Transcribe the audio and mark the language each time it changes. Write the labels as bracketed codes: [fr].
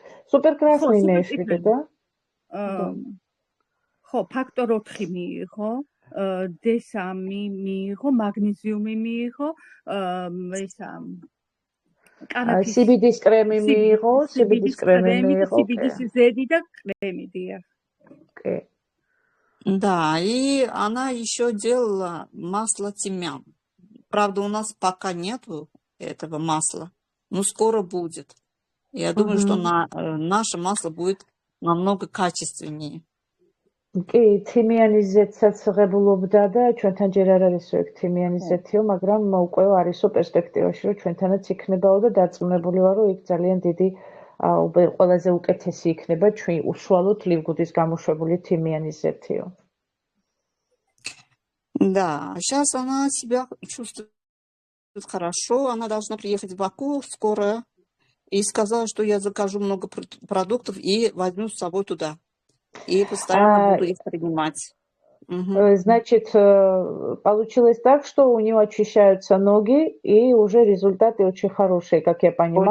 [ru] Супер красный имеешь в виду, да? [ka] ხო, ფაქტორ 4 მიიღო, D3 მიიღო, მაგნეზიუმი მიიღო, ესა კარაფის CBD-ს კრემი მიიღო, CBD-ს კრემი მიიღო. CBD-ს ზედი და კრემი, დიახ. [ru] Да, и она еще делала масло тимьян. Правда, у нас пока нету этого масла, но скоро будет. Я думаю, что наше масло будет намного качественнее. [ka] კი, თიმიანის ზეთსაც ღებულობდა და ჩვენთან ჯერ არ არის ეგ თიმიანის ზეთიო, მაგრამ უკვე არისო პერსპექტივაში, რომ ჩვენთანაც იქნებაო და დარწმუნებული ვარ, რომ იქ ძალიან დიდი ყველაზე უკეთესი იქნება ჩვენ უშუალოდ ლივგუდის გამოშვებული თიმიანის ზეთიო. [ru] Да, сейчас она себя чувствует хорошо, она должна приехать в Баку скоро и сказала, что я закажу много продуктов и возьму с собой туда. И постоянно буду их принимать. Значит, получилось так, что у нее очищаются ноги, и уже результаты очень хорошие, как я понимаю.